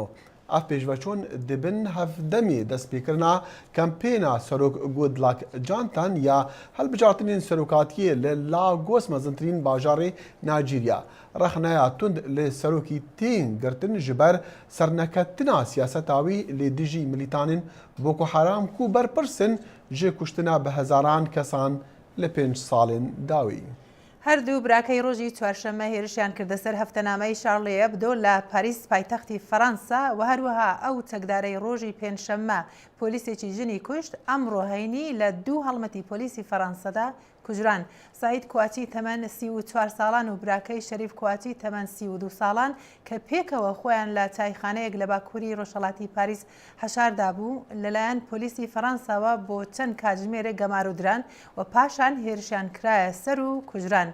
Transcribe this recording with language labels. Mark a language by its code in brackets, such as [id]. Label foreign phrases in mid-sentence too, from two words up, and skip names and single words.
[ku] Ev pêşveçûn dibin hevdemê destpêkirina kampêna serok Goodluck Jonathan ya helbijartinên serokatiyê li Lagos mezintirîn bajarê Nayjîriya. Rexneya tund li serokî tên girtin ji ber serneketina siyaseta wî lê dijî militanên Boko Haram ku berpirsin ji kuştina bi hezaran kesan li 5 salên dawî. [ckb] هەردوو براکەی ڕۆژی چوارشەممە هێرشیان کردە سەر هەفتەنامەی شارلی ئەبدۆ لە پاریس پایتەختی فەڕەنسا و هەروەها ئەو چەکدارەی ڕۆژی پێنجشەممە پۆلیسێکی ژنی کوشت ئەمڕۆ هەینی لە 2 هەڵمەتی پۆلیسی فەڕەنسەدا کوژران. سعید کواچی تەمەن 34 ساڵان و براکەی شەریف کواچی تەمەن 32 ساڵان کە پێکەوە خۆیان لە چایخانەیەک لە باکووری ڕۆژهەڵاتی پاریس هەشاردا بوو لەلایەن پۆلیسی فەڕەنساوە بۆ چەند کاتژمێرێک گەمارودران و پاشان هێرشیان کرایە سەر و کوژران.